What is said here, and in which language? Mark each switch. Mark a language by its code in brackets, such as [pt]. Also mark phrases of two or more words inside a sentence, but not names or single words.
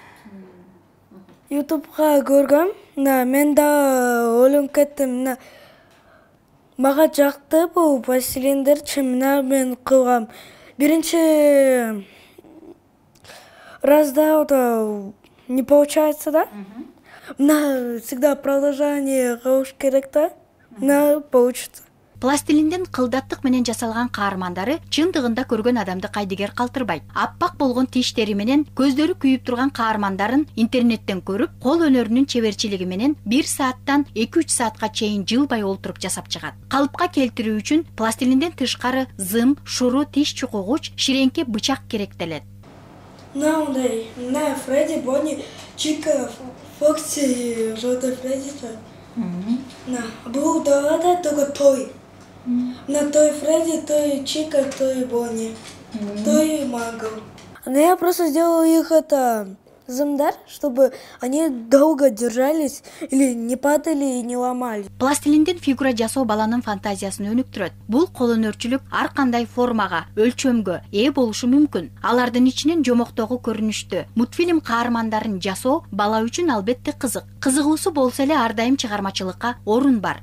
[ky] YouTube'га көргөм, мен да ойлонуп кеттим. Мага жакты бул пластилиндерчи, мен кылгам. [ru] Биринчи разда не получается, да? Всегда продолжение [ky] кылыш керек, [ru] да? Получится. [ky] Пластилинден кылдаттык менен жасалган каармандары чындыгында көргөн адамды кайдыгер калтырбайт. Аппак болгон тиштери менен көздөрү күйүп турган каармандарын интернеттен көрүп, кол өнөрүнүн чеберчилиги менен 1 сааттан 2-3 саатка чейин жылбай олтуруп жасап чыгат. Калыпка келтирүү үчүн пластилинден тышкары зым, шуру, тиш чукугуч, ширеңке бычак керектелет. Фредди, Бонни, Чика, Фокси, Желтый Фредди. [ru] Был только той. Той Фредди, той Чика, той Бонни, той Магл. Я просто сделал их замдар, чтобы они долго держались или не падали и не ломали. [ky] Пластилинден фигура жасоо баланын фантазиясын өнүктүрөт. Бул колөнөрчүлүк ар кандай формага, өлчөмгө ээ болушу мүмкүн. Алардын ичинен жомоктогу көрүнүштө мультфильм каармандарын жасоо бала үчүн албетте кызык. Кызыгуусу болсо эле ар дайым чыгармачылыкка орун бар.